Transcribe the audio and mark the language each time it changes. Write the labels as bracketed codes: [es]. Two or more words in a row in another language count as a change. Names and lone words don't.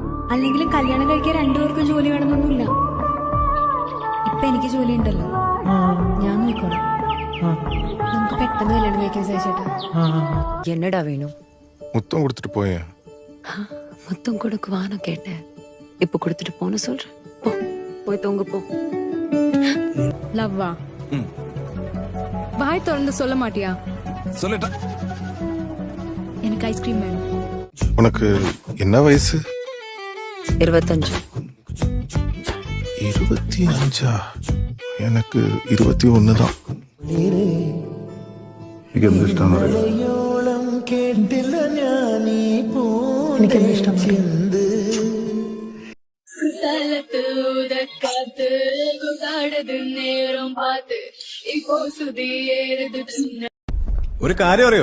[ml] അല്ലെങ്കിലും കല്യാണം കഴിക്കാൻ രണ്ടുപേർക്കും ജോലി വേണമെന്നൊന്നുമില്ല. ഇപ്പൊ എനിക്ക് ജോലി ഉണ്ടല്ലോ, ഞാൻ നോക്കണം. നമുക്ക് പെട്ടെന്ന് കല്യാണം കഴിക്കാൻ ചേട്ടാ. എന്നടാ വേണു? [ta] முத்தம் கொடுத்துட்டு போய. முத்தம் கொடுக்குவான்னு கேட்டேன். இப்ப கொடுத்துட்டு போன சொல்றேன். போ, போய் தூங்க போ. லவ்வா, வாய் திறந்து சொல்ல மாட்டியா? சொல்லட்டா. எனக்கு ஐஸ்கிரீம் வேணும். உனக்கு என்ன வயசு? 25. 25? எனக்கு 21 தான். [ml] എനിക്ക് എന്ത് ഇഷ്ടമാണ്? എനിക്ക് എന്ത് ഇഷ്ടം? ഒരു കാര്യം അറിയോ?